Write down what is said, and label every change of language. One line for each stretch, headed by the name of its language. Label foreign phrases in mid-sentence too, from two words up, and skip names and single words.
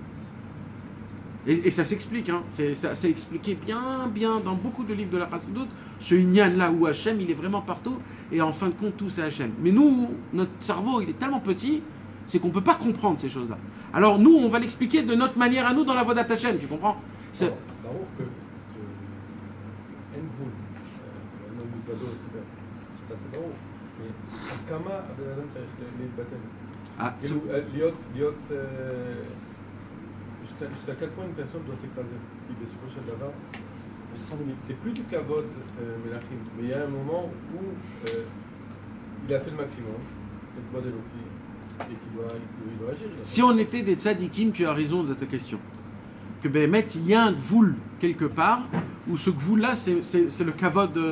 French: Et ça s'explique. Hein. Ça s'est expliqué bien dans beaucoup de livres de la Chassidut. Ce Inyan-là où Hachem, il est vraiment partout. Et en fin de compte, tout c'est Hachem. Mais nous, notre cerveau, il est tellement petit, c'est qu'on ne peut pas comprendre ces choses-là. Alors nous, on va l'expliquer de notre manière à nous dans la voie d'Hachem, tu comprends?
Hebrew: ברור que אין גבול, לא מתבדל,
French: ça c'est
Hebrew: ברור, mais עד כמה הבן אדם צריך להתבטל? כאילו, להיות,
French: jusqu'à quel point une personne doit s'écraser? Qui,
Hebrew: בסופו של דבר,
French: c'est plus du
Hebrew: כבוד מלכים,
French: mais il y a un moment où il a fait le maximum, le
Hebrew: כבוד אלוקי,
French: et qu'il doit agir. Si on était des tzadikim, tu as raison de ta question. Que Béhémet, il y a un gvoul quelque part, où ce gvoul-là, c'est le kavod.